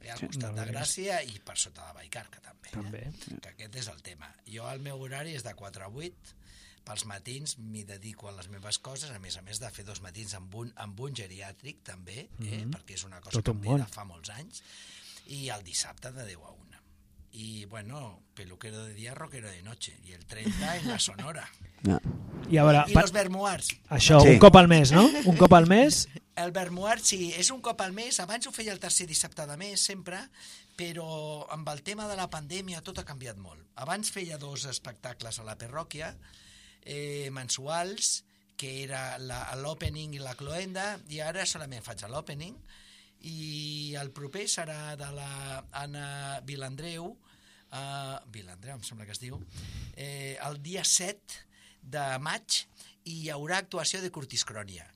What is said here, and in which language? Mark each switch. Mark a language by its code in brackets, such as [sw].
[ca] I al costat de Gràcia i per sota de Vallcarca, també. També. Que aquest és el tema. Jo, el meu horari és de 4 a 8... Pels matins m'hi dedico a les meves coses, a més de fer dos matins amb un geriàtric, també, perquè és una cosa tot que de fa molts anys, i el dissabte de 10 a 1. [es] I, bueno, peluquero de dia, rockero de noche, i el 30 en la Sonora. [ca] I ara, los vermoirs. Això, sí. Un cop al mes, no? Un cop al mes? El vermoir, sí, és un cop al mes. Abans ho feia el tercer dissabte de mes, sempre, però amb el tema de la pandèmia tot ha canviat molt. Abans feia dos espectacles a la parròquia, mensuals, que era l'opening i la cloenda, i ara solament faig l'opening, i el proper serà de la Anna Vilandreu, Vilandreu em sembla que es diu, el dia 7 de maig, i hi haurà actuació de Curtis Cronia.